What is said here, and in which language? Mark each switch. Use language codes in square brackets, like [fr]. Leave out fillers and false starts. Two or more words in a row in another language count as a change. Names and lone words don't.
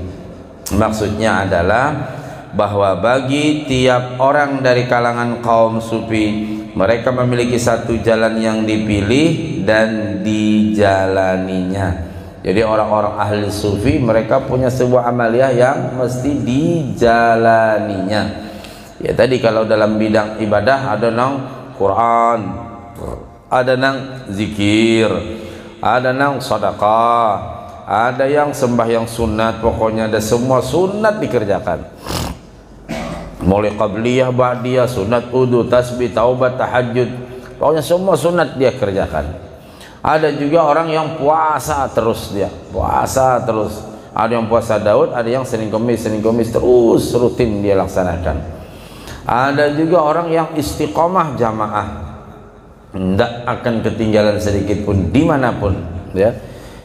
[id] Maksudnya adalah bahwa bagi tiap orang dari kalangan kaum sufi, mereka memiliki satu jalan yang dipilih dan dijalaninya. Jadi orang-orang ahli sufi mereka punya sebuah amaliyah yang mesti dijalaninya. Ya tadi kalau dalam bidang ibadah ada nang Quran, ada nang zikir, ada nang sedekah, ada yang sembahyang sunat, pokoknya ada semua sunat dikerjakan. Mulai qabliyah, ba'diyah, sunat wudu, tasbih, taubat, tahajud, pokoknya semua sunat dia kerjakan. Ada juga orang yang puasa terus, dia puasa terus. Ada yang puasa Daud, ada yang Senin Kamis terus rutin dia laksanakan. Ada juga orang yang istiqomah jamaah, tidak akan ketinggalan sedikit pun dimanapun, ya.